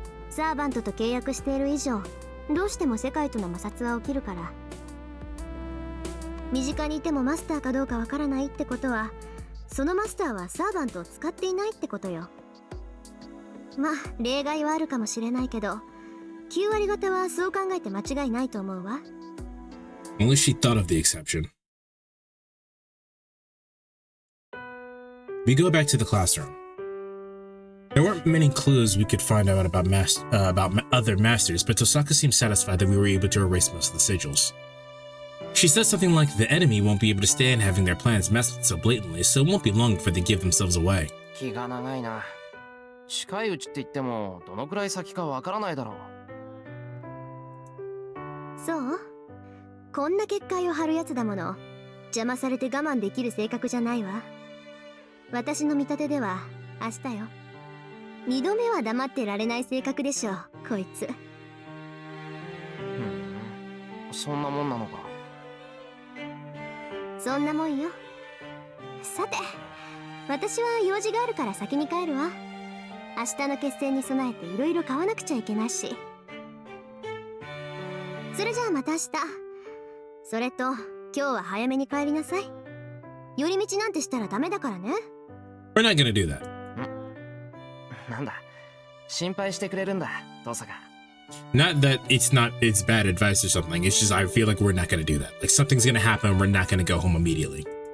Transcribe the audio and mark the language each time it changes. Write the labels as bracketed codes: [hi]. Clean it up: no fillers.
[ja] サーバントと契約している以上、どうしても世界との摩擦は起きるから。身近にいてもマスターかどうかわからないってことは、そのマスターはサーバントを使っていないってことよ。まあ例外はあるかもしれないけど、9割方はそう考えて間違いないと思うわ。 [en] Only she thought of the exception. We go back to the classroom. There weren't many clues we could find out about other masters, but Tosaka seemed satisfied that we were able to erase most of the sigils. She said something like the enemy won't be able to stand having their plans messed with so blatantly, so it won't be long before they give themselves away. [ja] 気が長いな。近いうちって言ってもどのくらい先かわからないだろそう、こんな結界を張るやつだもの。邪魔されて我慢できる性格じゃないわ。私の見立てでは明日よ。二度目は黙ってられない性格でしょ、こいつ。そんなもんなのか。そんなもんよ。さて、私は用事があるから先に帰るわ。明日の決戦に備えていろいろ買わなくちゃいけないし。それじゃあまた明日。それと今日は早めに帰りなさい。寄り道なんてしたらダメだからね。 [en] We're not gonna do that. [ja] なんだ、心配してくれるんだ、父さんが。 [en] Not that it's bad advice or something. It's just I feel like we're not gonna do that. Like something's gonna happen and we're not gonna go home immediately.